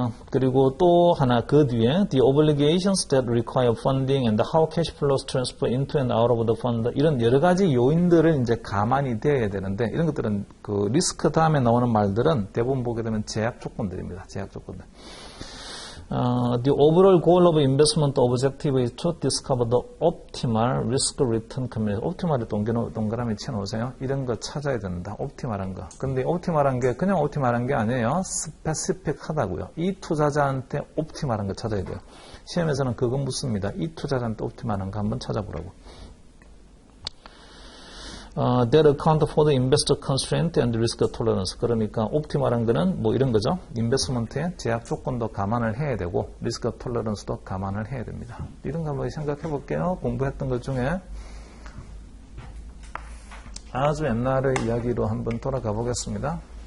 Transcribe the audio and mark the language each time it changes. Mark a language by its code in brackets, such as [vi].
[ko] 그리고 또 하나 그 뒤에 [en] the obligations that require funding and how cash flows transfer into and out of the fund [ko] 이런 여러 가지 요인들을 이제 가만히 대야 되는데 이런 것들은 그 리스크 다음에 나오는 말들은 대부분 보게 되면 제약 조건들입니다. 제약 조건들. [en] The overall goal of investment objective is to discover the optimal risk return combination. [ko] 옵티멀을 동그라미 쳐놓으세요. 이런 거 찾아야 된다. 옵티멀한 거. 근데 옵티멀한 게 그냥 옵티멀한 게 아니에요. 스페시픽하다고요. 이 투자자한테 옵티멀한 거 찾아야 돼요. 시험에서는 그거 묻습니다. 이 투자자한테 옵티멀한 거 한번 찾아보라고. [en] That account for the investor constraint and risk tolerance. [ko] 그러니까 옵티멀한 거는 뭐 이런 거죠. 인베스트먼트의 제약 조건도 감안을 해야 되고 리스크 톨러런스도 감안을 해야 됩니다. 이런 거 한번 생각해 볼게요. 공부했던 것 중에 아주 옛날의 이야기로 한번 돌아가 보겠습니다.